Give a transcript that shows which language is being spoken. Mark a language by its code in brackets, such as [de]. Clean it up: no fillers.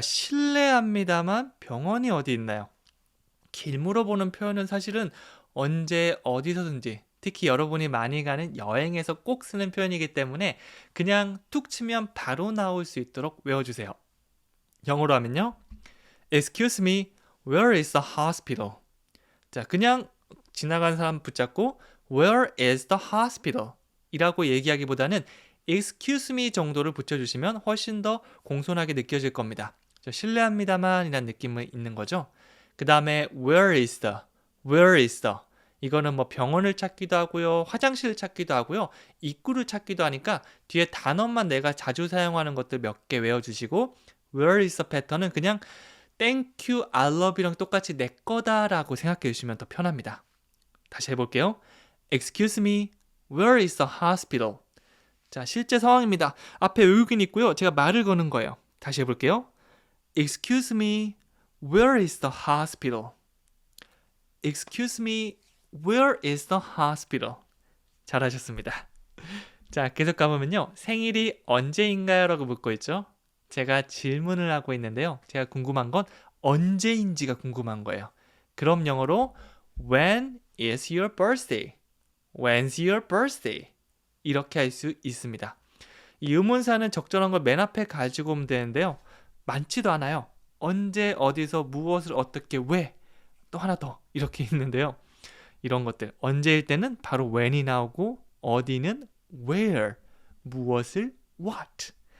[ko] 실례합니다만 병원이 어디 있나요? 길 물어보는 표현은 사실은 언제 어디서든지 특히 여러분이 많이 가는 여행에서 꼭 쓰는 표현이기 때문에 그냥 툭 치면 바로 나올 수 있도록 외워주세요. 영어로 하면요. [en] Excuse me, where is the hospital? [ko] 자, 그냥 지나가는 사람 붙잡고 [en] Where is the hospital? [ko] 이라고 얘기하기보다는 [en] Excuse me [ko] 정도를 붙여주시면 훨씬 더 공손하게 느껴질 겁니다. 실례합니다만 이라는 느낌이 있는 거죠. [en] 그 다음에 Where is the? Where is the? [ko] 이거는 뭐 병원을 찾기도 하고요. 화장실을 찾기도 하고요. 입구를 찾기도 하니까 뒤에 단어만 내가 자주 사용하는 것들 몇 개 외워주시고 [en] Where is the [ko] 패턴은 그냥 [en] Thank you, I love you [ko] 랑 똑같이 내 거다라고 생각해 주시면 더 편합니다. 다시 해볼게요. [en] Excuse me, where is the hospital? [ko] 자, 실제 상황입니다. 앞에 의견 있고요. 제가 말을 거는 거예요. 다시 해볼게요. [en] Excuse me, where is the hospital? Excuse me, where is the hospital? [ko] 잘하셨습니다. 자, 계속 가보면요. 생일이 언제인가요? 라고 묻고 있죠. 제가 질문을 하고 있는데요. 제가 궁금한 건 언제인지가 궁금한 거예요. 그럼 영어로 [en] When is your birthday? When's your birthday? [ko] 이렇게 할 수 있습니다. 이 의문사는 적절한 걸 맨 앞에 가지고 오면 되는데요. 많지도 않아요. 언제, 어디서, 무엇을, 어떻게, 왜? 또 하나 더 이렇게 있는데요. 이런 것들 언제일 때는 바로 when이 나오고 어디는 where, 무엇을 what.